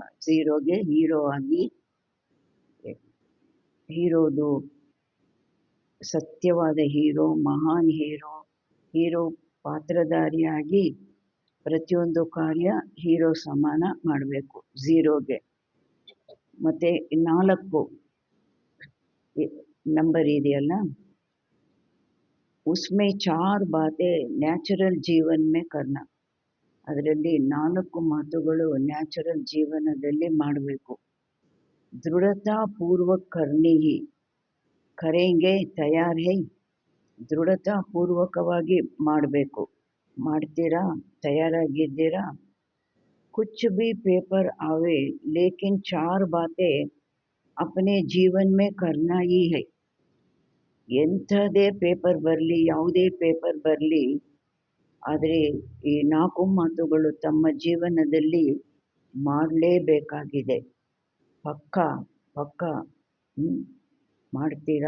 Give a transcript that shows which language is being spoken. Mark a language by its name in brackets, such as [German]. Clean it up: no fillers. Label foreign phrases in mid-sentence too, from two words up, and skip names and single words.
[Kannada] 0ಗೆ ಹೀರೋ ಆಗಿ, ಹೀರೋದು ಸತ್ಯವಾದ ಹೀರೋ, ಮಹಾನ್ ಹೀರೋ, ಹೀರೋ ಪಾತ್ರಧಾರಿಯಾಗಿ ಪ್ರತಿಯೊಂದು ಕಾರ್ಯ ಹೀರೋ ಸಮಾನ ಮಾಡಬೇಕು 0ಗೆ. ಮತ್ತು 4 ನಂಬರ್ ಇದೆಯಲ್ಲ, [Hindi] उसमें 4 बातें नैचुरल जीवन में करना. [Kannada] ಅದರಲ್ಲಿ 4 ಮಾತುಗಳು ನ್ಯಾಚುರಲ್ ಜೀವನದಲ್ಲಿ ಮಾಡಬೇಕು. [Hindi] दृढ़ता पूर्वक करनी ही, करेंगे तैयार है, [Kannada] ದೃಢತಾ ಪೂರ್ವಕವಾಗಿ ಮಾಡಬೇಕು. ಮಾಡ್ತೀರಾ? ತಯಾರಾಗಿದ್ದೀರಾ? [Hindi] कुछ भी पेपर आवे लेकिन 4 बातें अपने जीवन में करना ही है. [Kannada] ಎಂಥದೇ ಪೇಪರ್ ಬರಲಿ, ಯಾವುದೇ ಪೇಪರ್ ಬರಲಿ, ಆದರೆ ಈ 4 ಮಾತುಗಳು ತಮ್ಮ ಜೀವನದಲ್ಲಿ ಮಾಡಲೇಬೇಕಾಗಿದೆ. ಪಕ್ಕಾ ಪಕ್ಕಾ ಮಾಡ್ತೀರಾ?